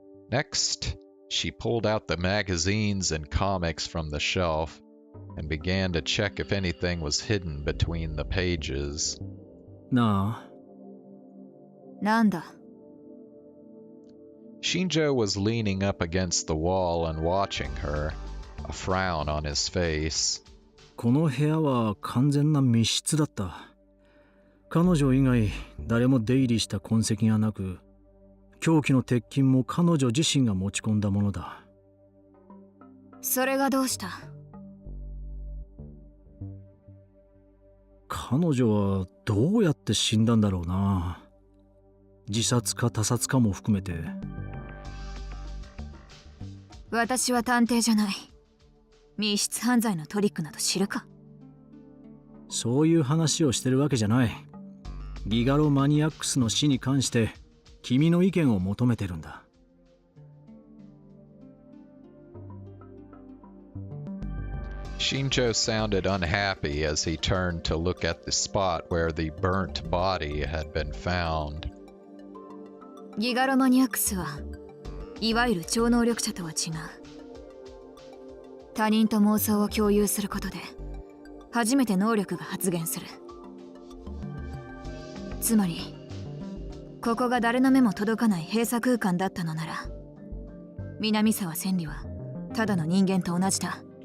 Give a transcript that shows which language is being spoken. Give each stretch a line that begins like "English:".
English: Next, she pulled out the magazines and comics from the shelf and began to check if anything was hidden between the pages.
Japanese: なあ。なんだ。
English: Shinjo was leaning up against the wall and watching her, a frown on his face.
Japanese: この部屋は完全な密室だった。彼女以外誰も出入りした痕跡がなく、凶器の鉄筋も彼女自身が持ち込んだものだ。それがどうした？彼女はどうやって死んだんだろうな。自殺か他殺かも含めて。私は探偵じゃない。密室犯罪のトリックなど知るか。そういう話をしてるわけじゃない。ギガロマニアックスの死に関して君の意見を求めてるんだ。
English: Shinjo sounded unhappy as he turned to look at the spot where the burnt body had been found.
Japanese: ギガロマニアックスはいわゆる超能力者とは違う。他人と妄想を共有することで初めて能力が発現する。つまりここが誰の目も届かない閉鎖空間だったのなら、南沢千里はただの人間と同じだ。